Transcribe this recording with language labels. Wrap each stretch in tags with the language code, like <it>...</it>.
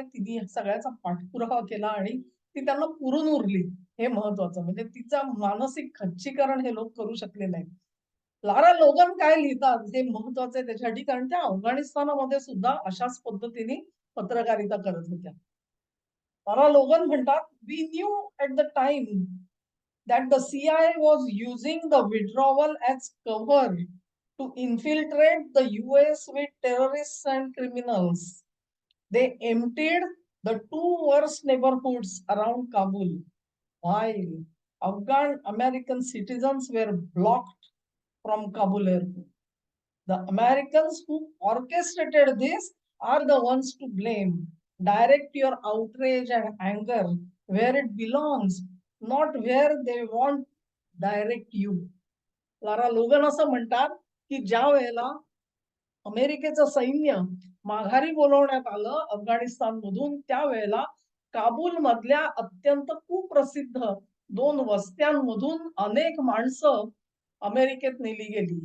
<mr>तिने सगळ्याचा पाठपुरावा केला आणि ती त्यांना पुरून उरली. हे महत्वाचं. म्हणजे तिचा मानसिक खच्चीकरण हे लोक करू शकले नाही. लारा लोगन काय लिहितात हे महत्वाचं आहे त्याच्यासाठी, कारण त्या अफगाणिस्तानामध्ये सुद्धा अशाच पद्धतीने पत्रकारिता करत होत्या. लारा लोगन म्हणतात,</mr> <en>"We knew at the time that the CIA was using the withdrawal as cover to infiltrate the US with terrorists and criminals. They emptied the two worst neighborhoods around Kabul, while Afghan American citizens were blocked from Kabul airport. The Americans who orchestrated this are the ones to blame. Direct your outrage and anger where it belongs, not where they want direct you."</en> <mr>Lara लोगन असं म्हणतात, की ज्या वेळेला अमेरिकेचं सैन्य माघारी बोलवण्यात आलं अफगाणिस्तानमधून, त्यावेळेला काबूल मधल्या अत्यंत कुप्रसिद्ध 2 वस्त्यांमधून अनेक माणसं अमेरिकेत नेली गेली.</mr>